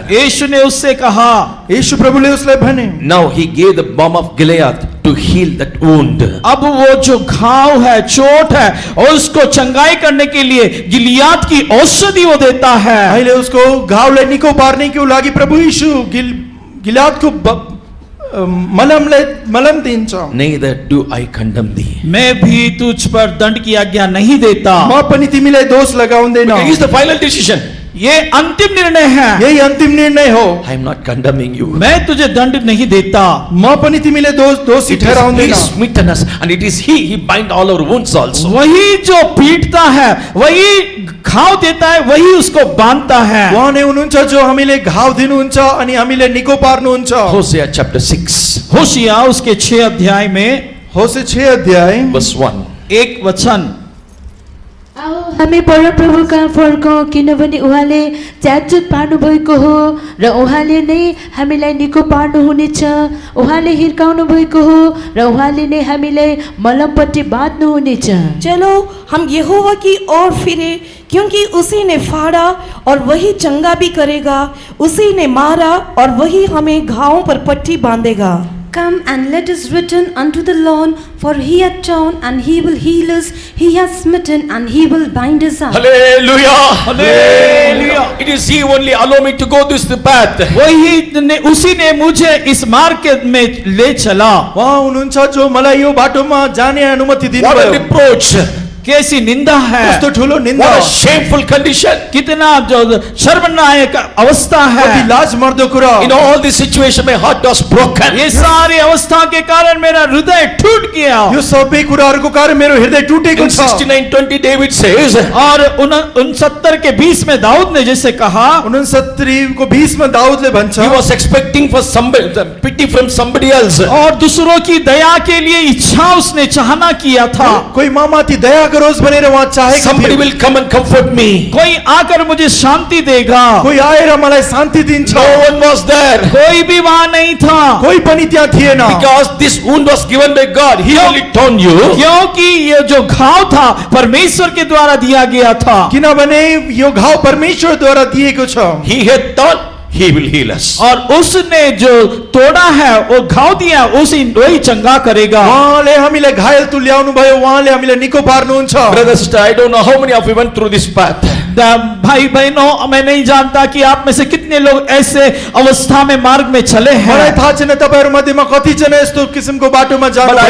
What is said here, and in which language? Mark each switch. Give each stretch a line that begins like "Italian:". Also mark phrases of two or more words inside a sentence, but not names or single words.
Hindi: यीशु ने उससे कहा,
Nepali: यीशु प्रभुले उसलाई भने,
English: Now he gave the balm of Gilead to heal that wound.
Hindi: अब वो जो घाव है, चोट है, और उसको चंगाई करने के लिए गिलियाद की औषधि वो देता है।
Nepali: अहिले उसको घाउलाई निको पार्नेको लागि प्रभु यीशु गिलादको मलम दिन्छ।
English: Neither do I condemn thee.
Hindi: मैं भी तुझ पर दंड की आज्ञा नहीं देता।
Nepali: म पनि तिमीलाई दोष लगाउँदैन।
English: It is the final decision.
Hindi: ये अंतिम निर्णय है।
Nepali: यही अन्तिम निर्णय हो।
English: I am not condemning you.
Hindi: मैं तुझे दंड नहीं देता।
Nepali: म पनि तिमीलाई दोषी
English: It is
Nepali: ठहराउँदैन।
English: he smitten us, and it is he bind all our wounds also.
Hindi: वही जो पीटता है, वही घाव देता है, वही उसको बांधता है।
Nepali: उहाँ नै हुनुहुन्छ जो हामीले घाउ दिनुहुन्छ अनि हामीले निको पार्नुहुन्छ।
English: Hosea chapter 6,
Hindi: होशिया उसके 6 अध्याय में
Nepali: होशे 6 अध्याय
English: verse 1.
Hindi: एक वचन,
Nepali: आओ हामी परमप्रभु कहाँ फर्कौँ, किनभने उहाँले च्यातचुत पार्नु भएको हो र उहाँले नै हामीलाई निको पार्नु हुनेछ। उहाँले हिर्काउनु भएको हो र उहाँले नै हामीलाई मलमपट्टि बाँध्नु हुनेछ।
Hindi: चलो हम यहोवा की ओर फिरे, क्योंकि उसी ने फाड़ा और वही चंगा भी करेगा, उसी ने मारा और वही हमें घावों पर पट्टी बांधेगा।
English: Come and let us return unto the Lord, for he hath torn and he will heal us. He hath smitten and he will bind us up. Hallelujah. Hallelujah. It is he only allow me to go this path.
Hindi: उसी ने मुझे इस मार्ग में ले चला।
Nepali: उहाँ हुनुहुन्छ जो मलाई यो बाटोमा जाने अनुमति
English: What a
Nepali: दिनुभयो।
English: reproach.
Hindi: कैसी निंदा है,
Nepali: कस्तो ठुलो निन्दा,
English: What a shameful condition.
Hindi: कितना जो शर्मनायक अवस्था
Nepali: कति
Hindi: है।
Nepali: लाज मर्दो कुरा।
English: In all this situation, my heart was broken.
Hindi: ये सारी अवस्था के कारण मेरा हृदय टूट गया।
Nepali: यो सबै कुराहरूको कारण मेरो हृदय टुटेको
English: In
Nepali: छ।
English: 69:20, David says,
Hindi: और 69 के 20 में दाऊद ने जैसे कहा,
Nepali: 69 को 20 में दाऊदले भन्छ,
English: he was expecting for somebody, pity from somebody else.
Hindi: और दूसरों की दया के लिए इच्छा उसने चाहना किया था।
Nepali: कोही ममाथि दया गरोस् भनेर उहाँ चाहेको
English: Somebody
Nepali: थियो।
English: will come and comfort me.
Hindi: कोई आकर मुझे शांति देगा।
Nepali: कोही आएर मलाई शान्ति दिन्छ।
English: No one was there.
Hindi: कोई भी वहां नहीं था,
Nepali: कोही पनि त्यहाँ थिएन।
English: Because this wound was given by God. He only torn you.
Hindi: क्योंकि ये जो घाव था परमेश्वर के द्वारा दिया गया था।
Nepali: किनभने यो घाउ परमेश्वरद्वारा दिएको छ।
English: He had torn, he will heal us.
Hindi: और उसने जो तोड़ा है, वो घाव दिया, उसी वही चंगा करेगा।
Nepali: उहाँले हामीलाई घायल तुल्याउनु भयो, उहाँले हामीलाई निको पार्नुहुन्छ।
English: Brother, sister, I don't know how many of you went through this path.
Hindi: भाई बहनों, मैं नहीं जानता कि आप में से कितने लोग ऐसे अवस्था में मार्ग में चले
Nepali: मलाई
Hindi: हैं,
Nepali: थाहा छैन तपाईहरु मध्येमा कति जना यस्तो किसिमको बाटोमा जानु
English: But I